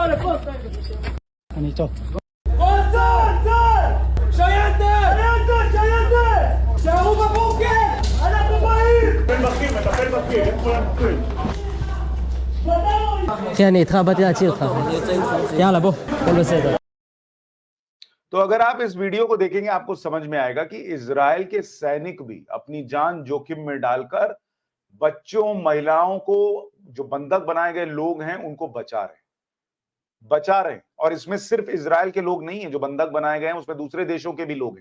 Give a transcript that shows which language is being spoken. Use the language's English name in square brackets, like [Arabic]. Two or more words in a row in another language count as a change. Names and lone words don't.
[Hebrew] אני איתו. צה"ל! שייטת! שערו בבונקר! אנחנו באים! מטפל בכיר, הם כולם בכיר. אחי, אני איתך, באתי להציל אותך. יאללה, בוא, הכל בסדר. [Hindi] तो अगर आप इस वीडियो को देखेंगे आपको समझ में आएगा कि इजराइल के सैनिक भी अपनी जान जोखिम में डालकर बच्चों, महिलाओं को, जो बंधक बनाए गए लोग हैं उनको बचा रहे हैं। और इसमें सिर्फ इजराइल के लोग नहीं हैं जो बंधक बनाए गए हैं, उसमें दूसरे देशों के भी लोग हैं।